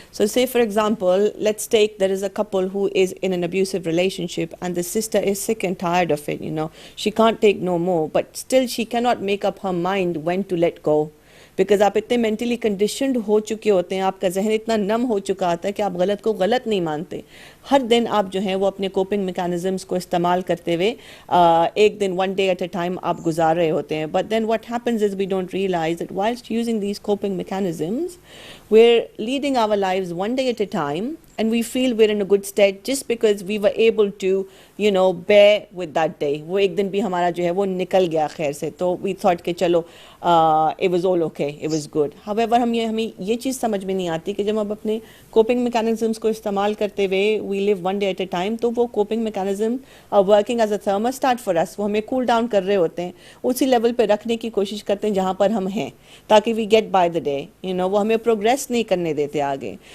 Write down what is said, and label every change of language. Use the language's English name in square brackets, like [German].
[English] So say for example, let's take there is a couple who is in an abusive relationship and the sister is sick and tired of it, she can't take no more, but still she cannot make up her mind when to let go, because [Hindi] आप इतने mentally conditioned हो चुके होते हैं, आपका जहन इतना नम हो चुका होता है कि आप गलत को गलत नहीं मानते। हर दिन आप जो है वो अपने कोपिंग मैकेनिज्म्स को इस्तेमाल करते हुए एक दिन, [English] one day at a time [Hindi] आप गुजार रहे होते हैं। [English] But then what happens is we don't realise that whilst using these coping mechanisms we're leading our lives one day at a time, and we feel we're in a good state just because we were able to bear with that day. [Hindi] वो एक दिन भी हमारा जो है वो निकल गया खैर से, तो [English] we thought [Hindi] कि चलो [English] it was all okay, it was good. [Hindi] However हमें ये चीज़ समझ में नहीं आती कि जब हम अपने coping mechanisms को इस्तेमाल करते हुए [English] we live one day at a time, [Hindi] तो वो [English] coping mechanism are working as a thermostat for us. [Hindi] वो हमें cool down कर रहे होते हैं, उसी लेवल पे रखने की कोशिश करते हैं जहाँ पर हम हैं, ताकि [English] we get by the day, [Hindi] वो हमें प्रोग्रेस नहीं करने देते आगे।